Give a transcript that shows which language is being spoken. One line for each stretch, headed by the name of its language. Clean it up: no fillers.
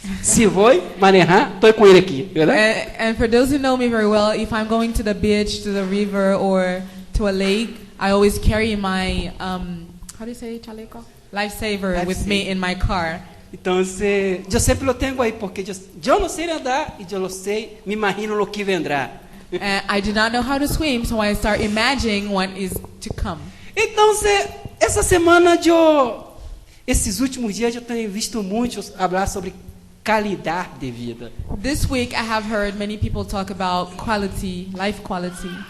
Portuguese: Se vou manejar, estou com ele aqui, verdade?
English: And for those who know me very well, if I'm going to the beach, to the river, or to a lake, I always carry my how do you say chaleco? Lifesaver with me in my car.
Portuguese: Então, eu sempre lo tenho aí, porque eu não sei nadar e eu não sei, me imagino o que vendrá.
English: I do not know how to swim, so I start imagining what is to come.
Portuguese: Então, essa semana, esses últimos dias, eu tenho visto muitos falar sobre qualidade de vida.
English: This week, I have heard many people talk about quality, life quality.